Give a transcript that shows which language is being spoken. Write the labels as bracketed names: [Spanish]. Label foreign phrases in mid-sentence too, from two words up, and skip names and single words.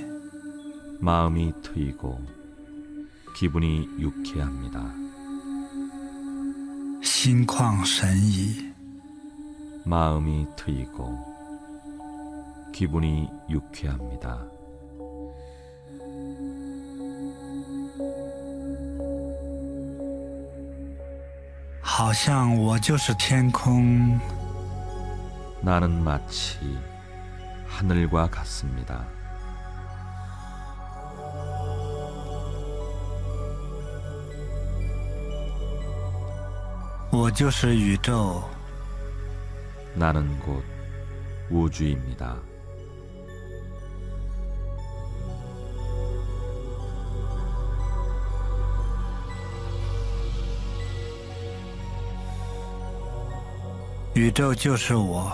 [Korean] 마음이 트이고 기분이 유쾌합니다. [Chinese] 心旷神怡， [Korean] 마음이 트이고 기분이 유쾌합니다. [Chinese] 好像我就是天空， [Korean] 나는 마치 하늘과 같습니다. [Chinese] 我就是宇宙， [Korean] 나는 곧 우주입니다. [Chinese] 宇宙就是我，